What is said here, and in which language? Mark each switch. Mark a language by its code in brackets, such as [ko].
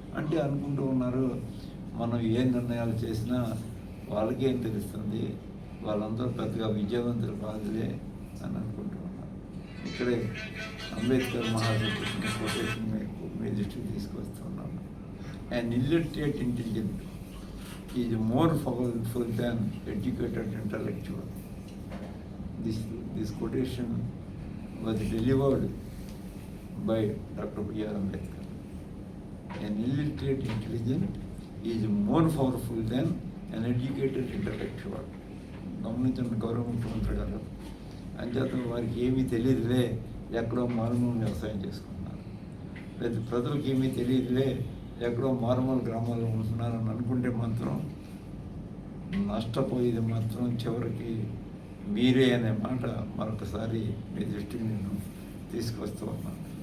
[te] అంటే అనుకుంటూ ఉన్నారు మనం ఏ నిర్ణయాలు చేసినా వాళ్ళకేం తెలుస్తుంది, వాళ్ళందరూ పెద్దగా విజయవంతులు కాదులే అని అనుకుంటూ ఉన్నారు. ఇక్కడే అంబేద్కర్ మహాశక్తి కొటేషన్ మీ దృష్టికి తీసుకొస్తున్నాను. [en] An illiterate intelligent is more powerful than educated intellectual. This quotation was delivered by Dr. B.R. Ambedkar. An illiterate intelligent is more powerful than an educated intellectual. [te] గమనించండి గౌరవ ముఖ్యమంత్రి గారు. అంచేత వారికి ఏమీ తెలియదులే, ఎక్కడో మారుమూల వ్యవసాయం చేసుకున్నారు, లేదా ప్రజలకు ఏమీ తెలియదులే, ఎక్కడో మారుమూల గ్రామాల్లో ఉంటున్నారని అనుకుంటే మాత్రం నష్టపోయేది మాత్రం చివరికి మీరే అనే మాట మరొకసారి మీ దృష్టికి నేను తీసుకొస్తూ ఉన్నాను.